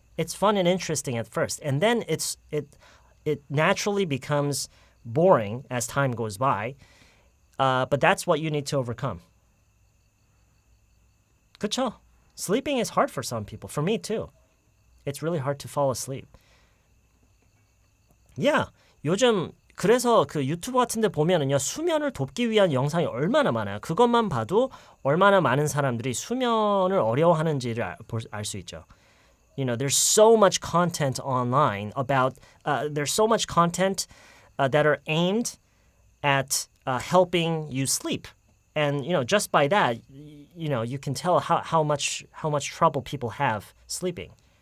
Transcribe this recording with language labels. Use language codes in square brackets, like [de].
[en] It's fun and interesting at first, and then it naturally becomes boring as time goes by. But that's what you need to overcome. [ko] 그쵸? [en] Sleeping is hard for some people. For me too. It's really hard to fall asleep. Yeah. [ko] 요즘 그래서 그 유튜브 같은 데 보면은요. 수면을 돕기 위한 영상이 얼마나 많아요. 그것만 봐도 얼마나 많은 사람들이 수면을 어려워하는지를 알 수 있죠. [en] You know, there's so much content online about there's so much content that are aimed at helping you sleep. And you know, just by that, you know, you can tell how much trouble people have sleeping.